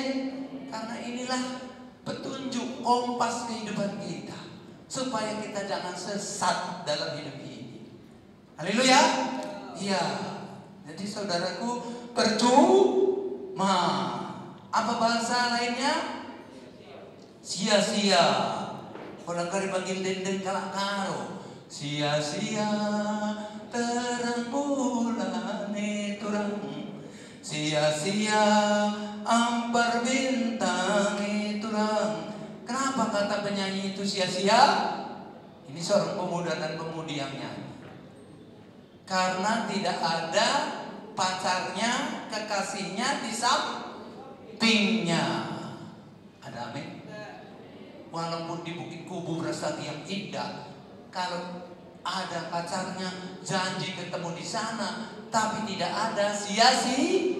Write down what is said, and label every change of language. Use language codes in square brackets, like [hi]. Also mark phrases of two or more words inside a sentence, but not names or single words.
[id] Karena inilah petunjuk kompas kehidupan kita, supaya kita jangan sesat dalam hidup ini. Haleluya. Iya. Jadi saudaraku, percuma. Apa bahasa lainnya? Sia-sia. Orang kari panggil dendeng [btx] kalak karo. Sia-sia terang bulan turang. Sia-sia ampar bintang turang. [id] Kenapa kata penyanyi itu sia-sia? Ini seorang pemuda dan pemudi yang nyanyi. Karena tidak ada pacarnya, kekasihnya di sampingnya. Ada amin? Walaupun di Bukit Kubu Brastagi yang indah, kalau ada pacarnya, janji ketemu di sana, tapi tidak ada, sia-sia.